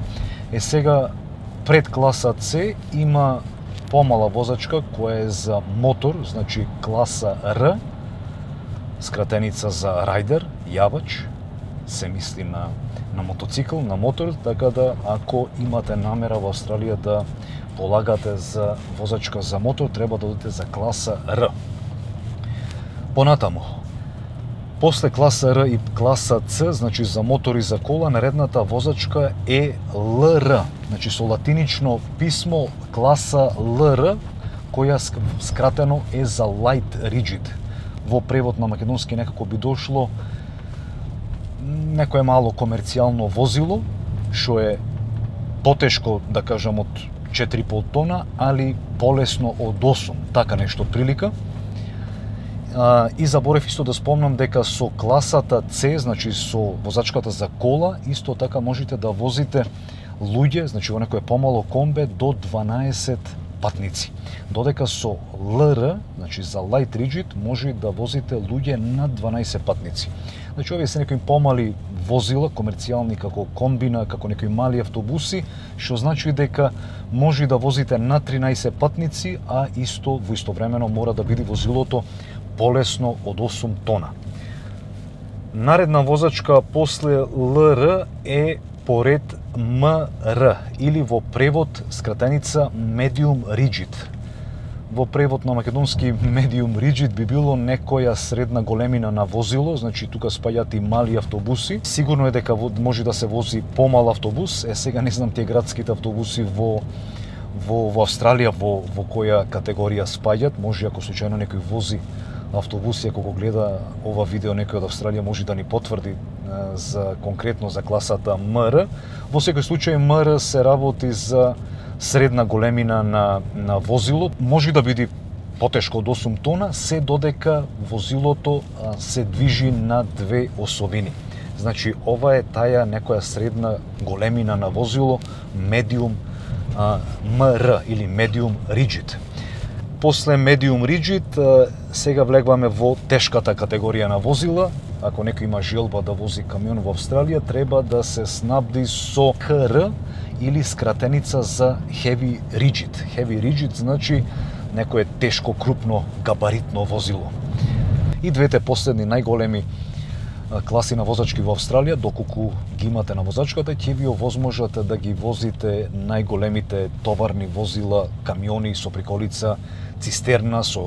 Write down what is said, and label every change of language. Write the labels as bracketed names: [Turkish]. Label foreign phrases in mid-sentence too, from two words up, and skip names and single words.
[Macedonian] Сега пред класа C има помала возачка која е за мотор, значи класа R, скратеница за рајдер, јавач, се мисли на мотоцикл, на мотор, така да ако имате намера во Австралија да полагате за возачка за мотор, треба да одите за класа R. Понатаму, после класа R и класа C, значи за мотор и за кола, наредната возачка е LR, значи со латинично писмо класа LR, која скратено е за [English] light rigid. [Macedonian] Во превод на македонски некако би дошло некое мало комерцијално возило, што е потешко, да кажам, од 4,5 тона, али полесно од 8, така нешто прилика. И заборев исто да спомнам дека со класата C, значи со возачката за кола, исто така можете да возите луѓе, значи во некое помало комбе, до 12 патници. Додека со LR, значи за [English] light rigid, [Macedonian] може да возите луѓе над 12 патници. Значи овие се некои помали возила, комерцијални како комбина, како некои мали автобуси, што значи дека може да возите над 13 патници, а исто во истовремено мора да биде возилото полесно од 8 тона. Наредна возачка после LR е поред MR или во превод скратеница [English] medium rigid. [Macedonian] Во превод на македонски [English] medium rigid [Macedonian] би било некоја средна големина на возило, значи тука спаѓаат и мали автобуси. Сигурно е дека може да се вози помал автобус, сега не знам тие градските автобуси во Австралија во која категорија спаѓаат, може ако случајно некој вози автобуси, ако го гледа ова видео некој од Австралија може да ни потврди за конкретно за класата MR. Во секој случај MR се работи за средна големина на возило, може да биде потешко од 8 тона, се додека возилото се движи на две осовини. Значи ова е таја некоја средна големина на возило, [English] medium MR или medium rigid. [Macedonian] После [English] medium rigid [Macedonian] сега влегваме во тешката категорија на возила. Ако некој има желба да вози камион во Австралија, треба да се снабди со HR или скратеница за [English] heavy rigid. Heavy rigid [Macedonian] значи некое тешко, крупно, габаритно возило. И двете последни најголеми класи на возачки во Австралија, доколку ги имате на возачката, ќе ви овозможат да ги возите најголемите товарни возила, камиони со приколица, цистерна со